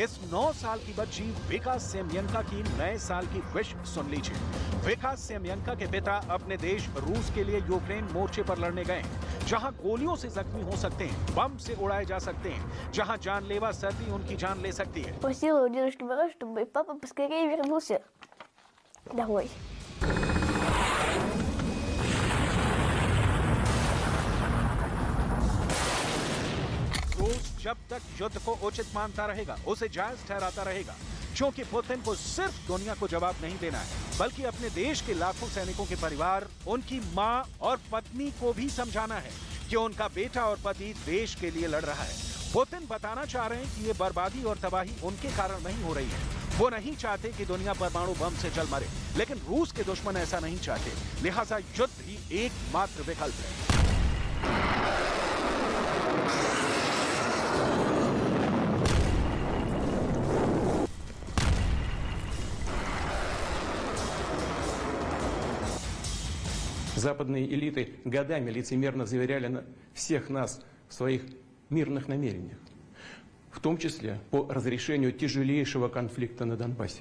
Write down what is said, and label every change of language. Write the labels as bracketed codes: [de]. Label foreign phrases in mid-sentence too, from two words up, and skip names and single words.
[hi] इस 9 साल की बच्ची विका सेमेन्का की नए साल की विश सुन लीजिए। विका सेमेन्का के पिता अपने देश रूस के लिए यूक्रेन मोर्चे पर लड़ने गए, जहां गोलियों से जख्मी हो सकते हैं, बम से उड़ाए जा सकते हैं, जहां जानलेवा सर्दी उनकी जान ले सकती है। [ru] Просила у дедушки Мороза, чтобы папа поскорее вернулся домой. [hi] रूस जब तक युद्ध को उचित मानता रहेगा, उसे जायज ठहराता रहेगा, क्योंकि पुतिन को सिर्फ दुनिया को जवाब नहीं देना है, बल्कि अपने देश के लाखों सैनिकों के परिवार, उनकी मां और पत्नी को भी समझाना है कि उनका बेटा और पति देश के लिए लड़ रहा है। पुतिन बताना चाह रहे हैं कि ये बर्बादी और तबाही उनके कारण नहीं हो रही है। वो नहीं चाहते कि दुनिया परमाणु बम से जल मरे, लेकिन रूस के दुश्मन ऐसा नहीं चाहते, लिहाजा युद्ध ही एकमात्र विकल्प है। [ru] Западные элиты годами лицемерно заверяли всех нас в своих мирных намерениях, в том числе по разрешению тяжелейшего конфликта на Донбассе.